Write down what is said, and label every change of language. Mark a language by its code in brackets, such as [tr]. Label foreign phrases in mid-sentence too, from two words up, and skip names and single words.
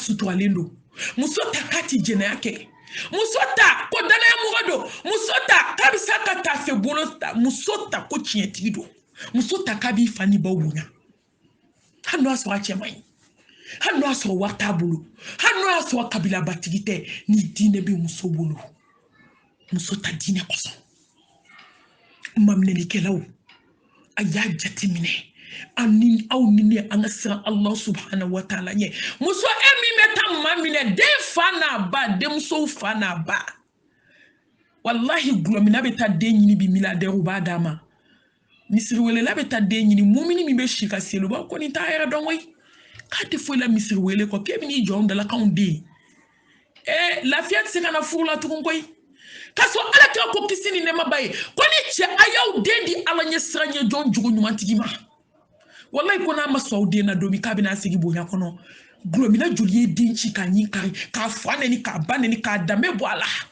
[bm] suturalen don muso ta ka ti jɛnɛya kɛ muso ta ko danaya mɔgɔ don muso ta ka be sa ka taa fɛ bolo ta muso ta ko tiɲɛtigi don muso ta ka b'i fa ni baw bonya hali n'o y'a sɔrɔ a cɛ man ɲi hali n'o y'a sɔrɔ wari t'a bolo hali n'o y'a sɔrɔ kabilabatigi tɛ ni diinɛ bɛ muso bolo muso ta diinɛ kosɔn maminɛlikɛlaw a y'a jateminɛ aw ni ne an ka siran [ar] الله سبحانه وتعالى [bm] ɲɛ muso e min bɛ taa maa minɛ den fa n'a ba denmusow fa n'a ba wallahi gulɔmina bɛ taa den ɲini bi milliardaire b'a d'a ma misiriwelela bɛ taa den ɲini mumini min bɛ si ka seli u b'a ko nin t'a yɛrɛ dɔn koyi k'a tɛ foyi la misiriwele kɔ k'e bɛ n'i jɔ anw dala k'anw den lafiya tɛ se ka na furu la tugun koyi k'a sɔrɔ ala kira ko kisi ni nɛɛma ba ye ko ni cɛ a y'aw den di ala ɲɛ sira ɲɛ jɔn jogo ɲumantigi ma wallahi ko n'a ma sɔn aw den na don min k'a bɛna sigi bonya kɔnɔ gulɔmina joli ye den ci k'a ɲi kari k'a fa nɛni k'a ba nɛni k'a danbe bɔ a la